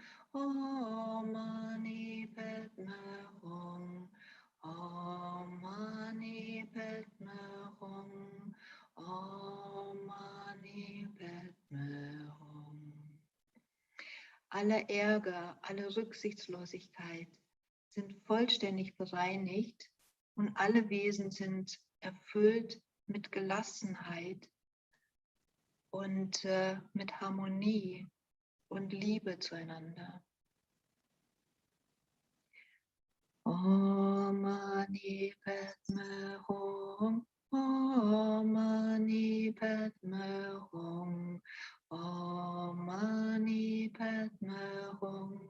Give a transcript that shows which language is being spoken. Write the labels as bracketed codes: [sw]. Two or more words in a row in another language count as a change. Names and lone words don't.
[sa] Om Mani Padme Hum. Om Mani Padme Hum. Om Mani Padme Hum. [de] Alle Ärger, alle Rücksichtslosigkeit sind vollständig bereinigt und alle Wesen sind erfüllt mit Gelassenheit und mit Harmonie und Liebe zueinander. [sa] Om Mani Padme Hum. Om Mani Padme Hum. Om Mani Padme Hum.